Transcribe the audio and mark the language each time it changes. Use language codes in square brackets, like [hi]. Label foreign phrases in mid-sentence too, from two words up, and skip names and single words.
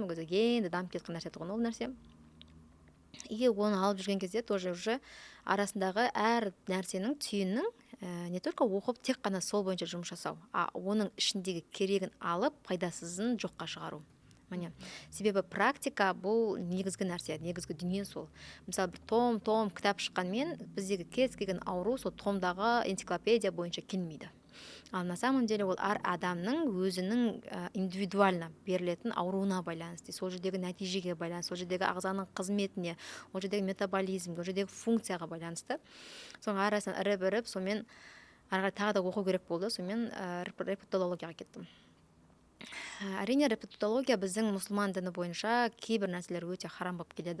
[kk] Ол кезде енді дамып кеткен нәрсе тұғын ол нәрсе. И оны алып жүрген кезде [ru] тоже уже [kk] арасындағы әр нәрсенің түйіннің [ru] не только [kk] оқып тек қана сол бойынша жұмыс жасау, оның ішіндегі керегін алып пайдасызын жоққа шығару. Міне, себебі практика бұл негізгі нәрсе, негізгі дүние сол. Мысалы бір том кітап шыққанмен біздегі кез келген ауру сол томдағы энциклопедия бойынша келмейді. Ал [ru] на самом деле [kk] ол әр адамның өзінің индивидуально берілетін ауруына байланысты, сол жердегі нәтижеге байланысты, сол жердегі ағзаның қызметіне, ол жердегі метаболизмге, ол жердегі функцияға байланысты. Соның арасынан іріп, сонымен ары тағы да оқу керек болды. Сонымен репродуктологияға кеттім. Әрине репродуктология біздің мұсылман діні бойынша кейбір нәрселер өте харам болып келеді.